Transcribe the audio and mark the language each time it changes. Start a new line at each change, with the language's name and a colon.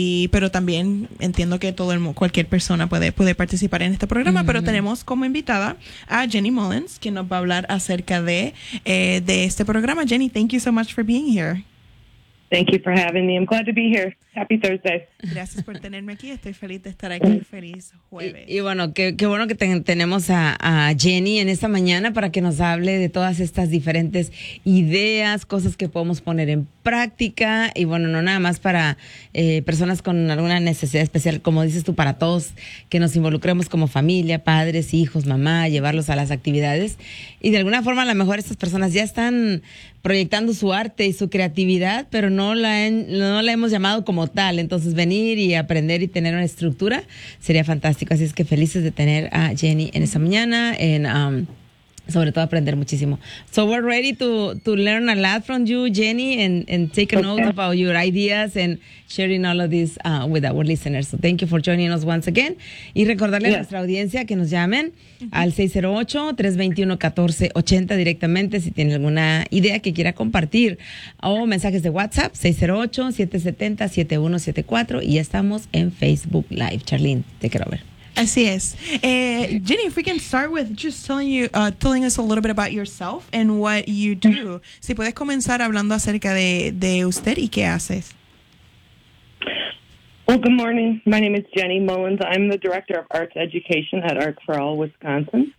Spanish: Pero también entiendo que cualquier persona puede participar en este programa, uh-huh. pero tenemos como invitada a Jenny Mullins, quien nos va a hablar acerca de este programa.
English: Jenny, thank you so much for being here. Thank you for having me. I'm glad to be here. Happy Thursday.
Spanish: Gracias por tenerme aquí. Estoy feliz de estar aquí. Feliz jueves. Y bueno, qué bueno que tenemos a Jenny en esta mañana para que nos hable de todas estas diferentes ideas, cosas que podemos poner en práctica. Y bueno, no nada más para personas con alguna necesidad especial, como dices tú, para todos que nos involucremos como familia, padres, hijos, mamá, llevarlos a las actividades. Y de alguna forma, a lo mejor estas personas ya están proyectando su arte y su creatividad, pero no la hemos llamado como tal. Entonces, venir y aprender y tener una estructura sería fantástico. Así es que felices de tener a Jenny en esta mañana, en sobre todo aprender muchísimo.
English: So we're ready to learn a lot from you, Jenny, and take a note about your ideas and sharing all of this with our listeners. So thank you for joining us once again.
Spanish: Y recordarle a nuestra audiencia que nos llamen al 608-321-1480 directamente si tienen alguna idea que quiera compartir. O mensajes de WhatsApp, 608-770-7174. Y ya estamos en Facebook Live. Charlene,
English: take it over.
Spanish: Así es.
English: Jenny, if we can start with just telling us a little bit about yourself and what you do.
Spanish: Si puedes comenzar hablando acerca de usted y qué haces.
English: Well, good morning. My name is Jenny Mullins. I'm the Director of Arts Education at Arts for All Wisconsin.